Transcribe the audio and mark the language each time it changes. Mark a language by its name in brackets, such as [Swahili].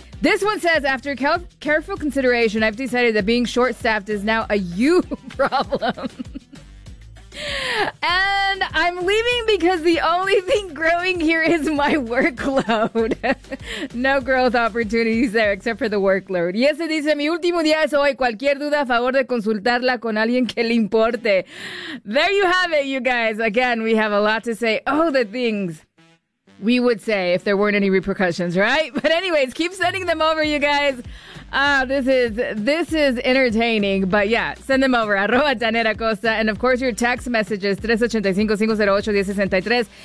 [English] This one says, after careful consideration, I've decided that being short-staffed is now a you problem. And I'm leaving because the only thing growing here is my workload. No growth opportunities there except for the workload. [Spanish] Y ese dice, mi último día es hoy. Cualquier duda, a favor de consultarla con alguien que le importe. [English] There you have it, you guys. Again, we have a lot to say. Oh, the things we would say if there weren't any repercussions, right? But anyways, keep sending them over, you guys. This is entertaining, but yeah, send them over, arroba Danera Costa, and of course your text messages, 385-508-1063.